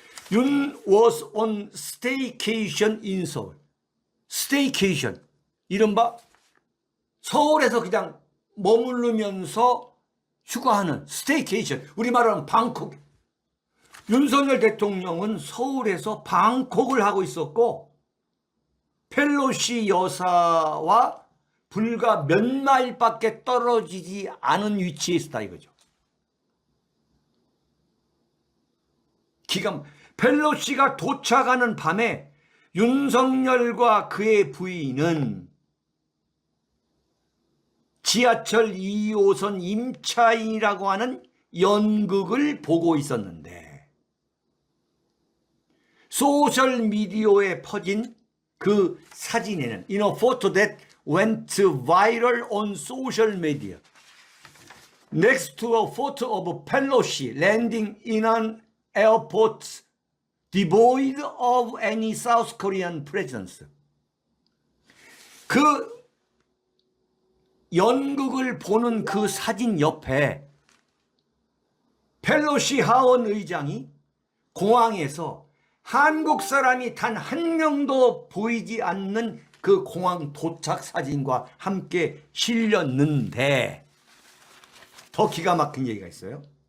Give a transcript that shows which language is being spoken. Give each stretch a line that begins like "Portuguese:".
English: 윤 was on staycation in Seoul.
Korean: staycation, 이른바 서울에서 그냥 머무르면서 휴가하는 staycation, 우리말로는 방콕. 윤석열 대통령은 서울에서 방콕을 하고 있었고, 펠로시 여사와 불과 몇 마일밖에 떨어지지 않은 위치에 있었다 이거죠. 펠로시가 도착하는 밤에 윤석열과 그의 부인은 지하철 2호선 임차인이라고 하는 연극을 보고 있었는데, 소셜미디어에 퍼진 그 사진에는
English: in a photo that went viral on social media, next to a photo of Pelosi landing in an airport devoid of any South Korean presence.
Korean: 그 연극을 보는 그 사진 옆에 펠로시 하원 의장이 공항에서 한국 사람이 단 한 명도 보이지 않는 그 공항 도착 사진과 함께 실렸는데 더 기가 막힌 얘기가 있어요.